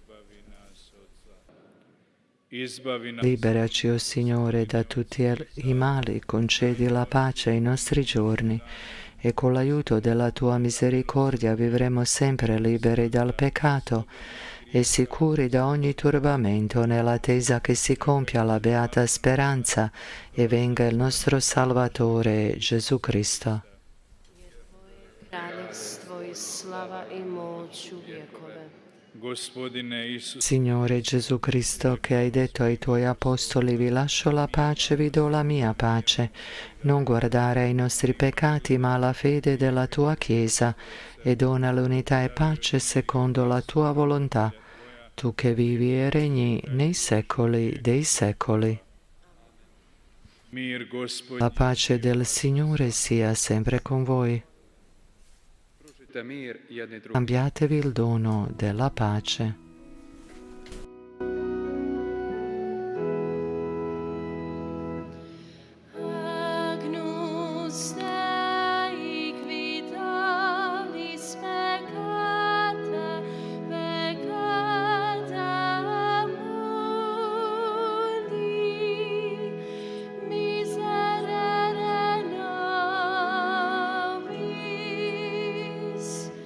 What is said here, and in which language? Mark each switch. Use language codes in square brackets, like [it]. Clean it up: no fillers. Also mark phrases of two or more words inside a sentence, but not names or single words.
[it] Liberaci, o Signore, da tutti i mali, concedi la pace ai nostri giorni, e con l'aiuto della tua misericordia vivremo sempre liberi dal peccato e sicuri da ogni turbamento, nell'attesa che si compia la beata speranza e venga il nostro Salvatore Gesù Cristo. [hr] Kraljevstvo i slava i moć u vjekove. Gospodine Isus, [it] Signore Gesù Cristo, che hai detto ai tuoi apostoli: vi lascio la pace, vi do la mia pace, non guardare ai nostri peccati ma alla fede della tua Chiesa, e dona l'unità e pace secondo la tua volontà, tu che vivi e regni nei secoli dei secoli. [hr] mir Gospod, [it] La pace del Signore sia sempre con voi. [hr] pružite mir jedni drugim. [it] Cambiatevi il dono della pace. [la] Agnus Dei, qui tollis peccata, peccata mundi, miserere nobis.